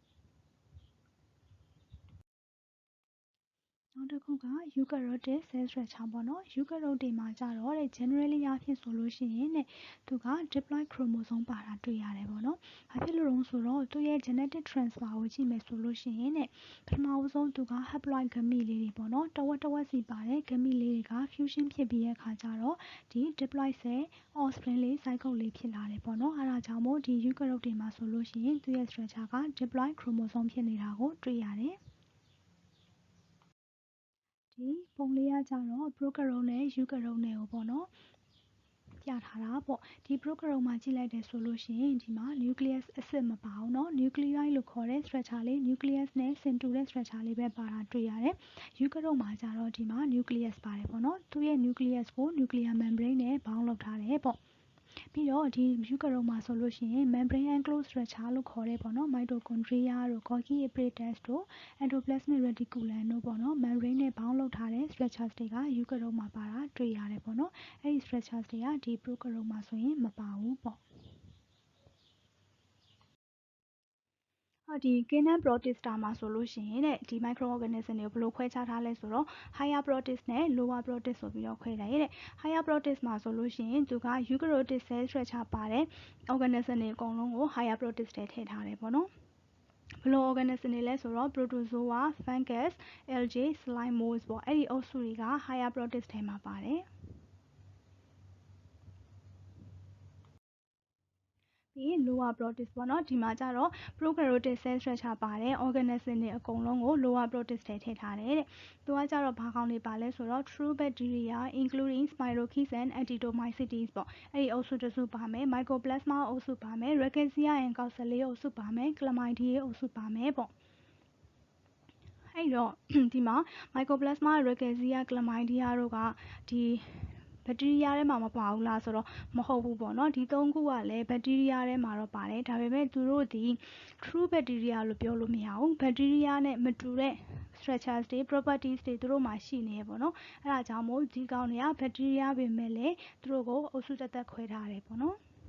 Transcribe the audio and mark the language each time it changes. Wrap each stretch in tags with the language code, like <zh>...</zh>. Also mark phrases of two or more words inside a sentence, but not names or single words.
<my>နောက်တစ်ခုက</my> <en>eukaryotic cell structure</en> <my>ပေါ့နော် eukaryote တွေမှာကြတော့တဲ့ generally အားဖြင့်ဆိုလို့ရှိရင်တဲ့သူက</my> <en>diploid chromosome</en> <my>ပါတာတွေ့ရတယ်ပေါ့နော်ဘာဖြစ်လို့လဲဆိုတော့သူရဲ့</my> <en>genetic transfer</en> <my>ကိုကြည့်မယ်ဆိုလို့ရှိရင်တဲ့ပထမဦးဆုံးသူက haploid ဂမိလေးတွေပေါ့နော်တဝက်စီပါတဲ့ဂမိလေးတွေက fusion ဖြစ်ပြီးတဲ့အခါကျတော့ဒီ</my> <en>diploid cell offspring</en> <my>လေး zygote လေးဖြစ်လာတယ်ပေါ့နော်အဲဒါကြောင့်မို့ဒီ eukaryote တွေမှာဆိုလို့ရှိရင်သူရဲ့ structure က</my> <en>diploid chromosome</en> <my>ဖြစ်နေတာကိုတွေ့ရတယ် ဒီပုံလေးကကြတော့ prokaryote နဲ့ eukaryote နဲ့ကိုပေါ့နော်ပြထားတာပေါ့ဒီ prokaryote မှာကြည့်လိုက်တယ်ဆိုလို့ရှိရင်ဒီမှာ nucleic acid မပါဘူးเนาะ nuclei လို့ခေါ်တဲ့ structure လေး nucleus နဲ့ဆင်တူတဲ့ structure လေးပဲပါတာတွေ့ရတယ် eukaryote မှာကြတော့ဒီမှာ nucleus ပါတယ်ပေါ့နော်သူရဲ့ nucleus ကို</my> <en>nuclear membrane</en> <my>နဲ့ bound လုပ်ထားတယ်ပေါ့ပြီးတော့ဒီ eukaryote မှာဆိုလို့ရှိရင်</my> <en>membrane enclosed structure</en> <my>လို့ခေါ်တဲ့ပေါ့နော် mitochondria တို့</my> <en>golgi apparatus</en> <my>တို့</my> <en>endoplasmic reticulum</en> <my>တို့ပေါ့နော် membrane နဲ့ bound လုပ်ထားတဲ့ structures တွေက eukaryote မှာပါတာတွေ့ရတယ်ပေါ့နော်အဲ့ဒီ structures တွေကဒီ prokaryote မှာဆိုရင်မပါဘူးပေါ့ ဒီ Canine Protista မှာဆိုလို့ရှိရင်တဲ့ဒီ microorganism တွေကိုဘယ်လိုခွဲခြားထားလဲဆိုတော့</my> <en>higher protist</en> <my>နဲ့</my> <en>lower protist</en> <my>ဆိုပြီးတော့ခွဲတယ်တဲ့</my> <en>higher protist</en> <my>မှာဆိုလို့ရှိရင်သူက</my> <en>eukaryotic cell structure</en> <my>ပါတဲ့ organism တွေအကုန်လုံးကို</my> <en>higher protist</en> <my>ထဲထည့်ထားတယ်ပေါ့နော်ဘယ်လို organism တွေလဲဆိုတော့</my> <en>protozoa, fungus, algae, slime molds</en> <my>ပေါ့အဲ့ဒီအုပ်စုတွေက</my> <en>higher protist</en> <my>ထဲမှာပါတယ် ပြီး</my> <en>lower protist</en> <my>ပေါ့နော်ဒီမှာကျတော့</my> <en>prokaryotic cell structure</en> <my>ပါတဲ့ organism တွေအကုန်လုံးကို</my> <en>lower protist</en> <my>ထဲထည့်ထားတယ်တဲ့သူကကျတော့ဘာကောင်တွေပါလဲဆိုတော့</my> <en>true bacteria including spirochetes and actinomycetes</en> <my>ပေါ့အဲ့ဒီအုပ်စုတစ်စုပါမယ် mycoplasma အုပ်စုပါမယ်</my> <en>rickettsia and coxillae</en> <my>အုပ်စုပါမယ် chlamydia အုပ်စုပါမယ်ပေါ့ အဲ့တော့ဒီမှာ</my> <en>mycoplasma rickettsia chlamydia</en> <my>တို့ကဒီဘက်တီးရီးယားထဲမှာမပါဘူးလားဆိုတော့မဟုတ်ဘူးပေါ့နော်ဒီ၃ခုကလည်းဘက်တီးရီးယားထဲမှာတော့ပါတယ်ဒါပေမဲ့သူတို့ဒီ</my> <en>true bacteria</en> <my>လို့ပြောလို့မရဘူးဘက်တီးရီးယားနဲ့မတူတဲ့ structures တွေ properties တွေသူတို့မှာရှိနေရပေါ့နော်အဲ့ဒါကြောင့်မို့ဒီကောင်တွေကဘက်တီးရီးယားပဲမဲ့လေသူတို့ကိုအုပ်စုသက်သက်ခွဲထားတယ်ပေါ့နော်</my>